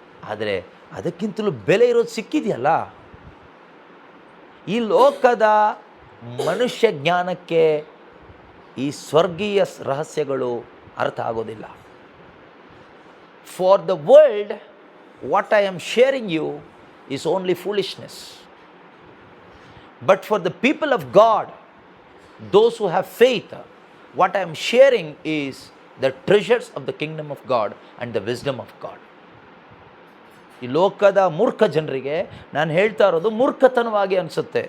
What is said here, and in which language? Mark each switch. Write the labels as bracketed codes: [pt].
[kn] ಆದರೆ ಅದಕ್ಕಿಂತಲೂ ಬೆಲೆ ಇರೋದು ಸಿಕ್ಕಿದೆಯಲ್ಲ. ಈ ಲೋಕದ ಮನುಷ್ಯ ಜ್ಞಾನಕ್ಕೆ ಈ ಸ್ವರ್ಗೀಯ ರಹಸ್ಯಗಳು ಅರ್ಥ ಆಗೋದಿಲ್ಲ. [en] For the world what I am sharing you is only foolishness. But for the people of God, those who have faith, what I am sharing is the treasures of the kingdom of God and the wisdom of God. [kn] ಈ ಲೋಕದ ಮೂರ್ಖ ಜನರಿಗೆ ನಾನು ಹೇಳ್ತಾ ಇರೋದು ಮೂರ್ಖತನವಾಗಿ ಅನಿಸುತ್ತೆ.